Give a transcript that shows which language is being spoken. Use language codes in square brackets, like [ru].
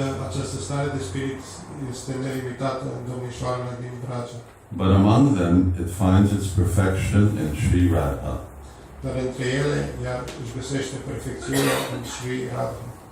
[ro] Această stare de spirit este nelimitată în domnișoarele din Vraja. [en] But among them, it finds its perfection in Sri Radha. [ro] Dar între ele, ea își găsește perfecțiunea în Sri Radha.